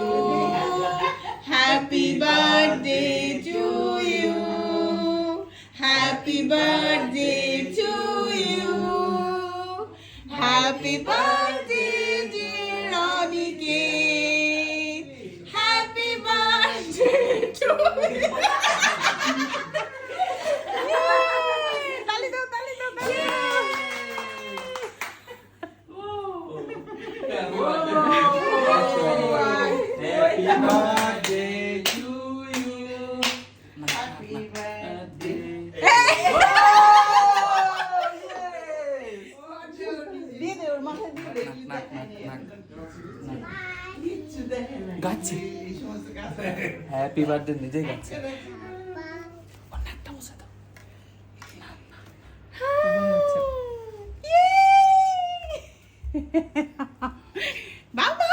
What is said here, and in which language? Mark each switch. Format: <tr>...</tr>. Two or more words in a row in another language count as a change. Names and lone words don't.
<en>Happy birthday to you. Happy birthday to you. Happy birthday, dear Aniket. Happy birthday to you.</en> <hi>ताली दो ताली दो ताली दो</hi> <en>Happy birthday to you. Happy birthday.</en> <bn>দিয়ে দে ওর মাথায় দিয়ে দে কিচ্ছু দেখে না গাচ্ছে</bn> <en>happy birthday</en> <bn>নিজে গাচ্ছে বাবা</bn>